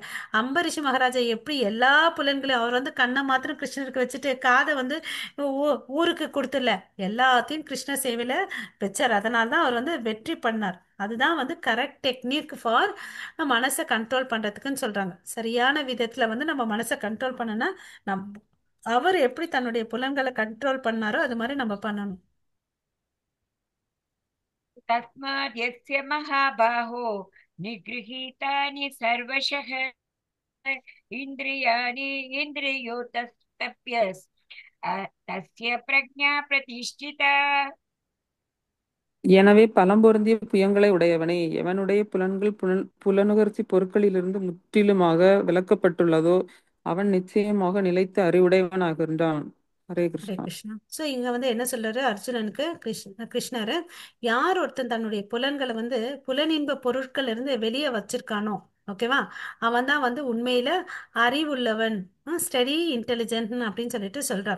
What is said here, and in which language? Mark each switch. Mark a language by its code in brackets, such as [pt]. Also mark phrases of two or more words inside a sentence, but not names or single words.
[ta] அம்பரிஷ மகாராஜா எப்படி எல்லா புலன்களையும், அவர் வந்து கண்ணை மாத்திரம் கிருஷ்ணருக்கு வச்சுட்டு காதை வந்து ஊருக்கு கொடுத்துடல, எல்லாத்தையும் கிருஷ்ண சேவையில வச்சார். அதனால தான் அவர் வந்து வெற்றி பண்ணார். அதுதான் வந்து [en] correct technique for [ta] மனசை கண்ட்ரோல் பண்றதுக்குன்னு சொல்றாங்க. சரியான விதத்துல வந்து நம்ம மனசை கண்ட்ரோல் பண்ணனா நம் அவர் எப்படி தன்னுடைய புலன்களை கண்ட்ரோல் பண்ணாரோ அது மாதிரி நம்ம பண்ணணும். [sa] तस्माद् यस्य महाबाहो निगृहीतानि सर्वशः इन्द्रियाणि इन्द्रियोतस्तप्यस् तस्य प्रज्ञा प्रतिष्ठिता। [ta] எனவே பலம் பொருந்திய புயங்களை உடையவனே, எவனுடைய புலன்கள் புலனுகர்ச்சி பொருட்களிலிருந்து முற்றிலுமாக விலக்கப்பட்டுள்ளதோ அவன் நிச்சயமாக நிலைத்த அறிவுடையவனாகின்றான். ஹரே ஹரே கிருஷ்ணா. கிருஷ்ணா. ஸோ இங்க வந்து என்ன சொல்றாரு அர்ஜுனனுக்கு? கிருஷ்ணர் யார் ஒருத்தன் தன்னுடைய புலன்களை வந்து புலனின்ப பொருட்கள் இருந்து வெளியே வச்சிருக்கானோ, ஓகேவா, அவன் தான் வந்து உண்மையில அறிவுள்ளவன், [en] steady intelligent [ta] அப்படின்னு சொல்லிட்டு சொல்றார்.